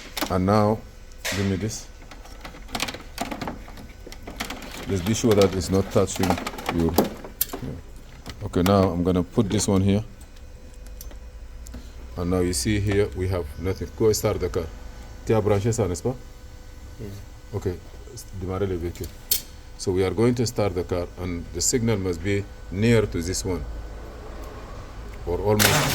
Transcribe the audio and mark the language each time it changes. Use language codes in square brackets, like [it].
[en] And now, give me this. Let's be sure that it's not touching your. Okay, now I'm gonna put this one here. And now you see here, we have nothing. Go start the car. [fr] Tu as branché ça, n'est-ce pas? Okay, démarrer le véhicule. [en] So we are going to start the car, and the signal must be near to this one. Or almost.